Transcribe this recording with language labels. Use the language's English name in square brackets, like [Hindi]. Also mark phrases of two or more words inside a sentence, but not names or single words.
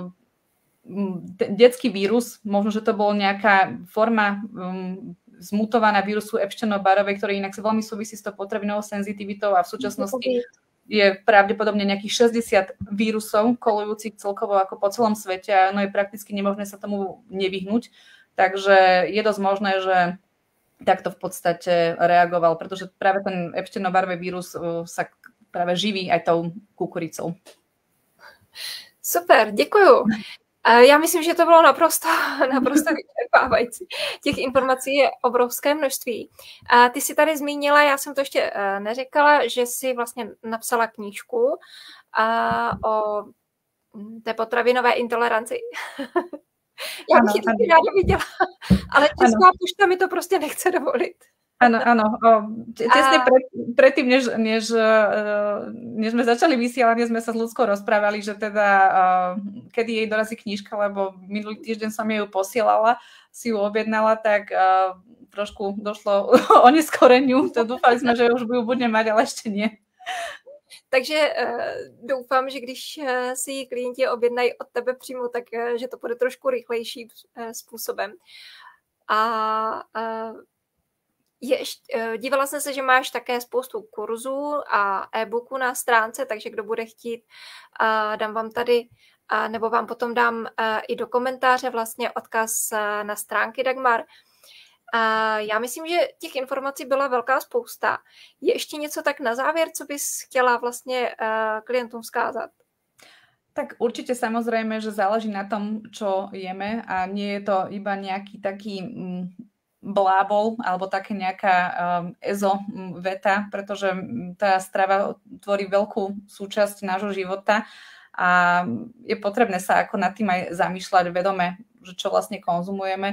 [Slovak] detský vírus, možno, že to bol nejaká forma zmutovaná vírusu Epstein-Barrovej, ktorý inak sa veľmi súvisí s tou potravinovou senzitivitou a v súčasnosti je pravdepodobne nejakých 60 vírusov kolujúcich celkovo ako po celom svete a je prakticky nemožné sa tomu nevyhnúť, takže je dosť možné, že takto v podstate reagoval, pretože práve ten Epstein-Barrový vírus sa práve živí aj tou kukuricou. [Czech] Super, děkuju. Já myslím, že to bylo naprosto vyčerpávající. Těch informací je obrovské množství. A ty si tady zmínila, já jsem to ještě neřekla, že si vlastně napsala knížku o té potravinové intoleranci. Já bych ji taky ráda viděla, ale Česká pošta mi to prostě nechce dovolit. [Slovak] Áno. Tesne predtým, než sme začali vysielanie, sme sa s Ľudskou rozprávali, že teda kedy jej dorazí knižka, lebo minulý týždeň som jej ju posielala, si ju objednala, tak trošku došlo o neskoreniu. To dúfali sme, že už ju budeme mať, ale ešte nie. [Czech] Takže doufám, že když si ji klienti objednají od tebe přímo, tak že to bude trošku rychlejší způsobem. Dívala jsem se, že máš také spoustu kurzů a e-booků na stránce, takže kdo bude chtít, dám vám tady, nebo vám potom dám i do komentáře vlastně odkaz na stránky Dagmar. Já myslím, že těch informací byla velká spousta. Je ještě něco tak na závěr, co bys chtěla vlastně klientům vzkázat? [Slovak] Tak určite samozrejme, že záleží na tom, čo jeme a nie je to iba nejaký taký blábol alebo také nejaká ezo veta, pretože tá strava tvorí veľkú súčasť nášho života a je potrebné sa ako nad tým aj zamýšľať vedome, že čo vlastne konzumujeme.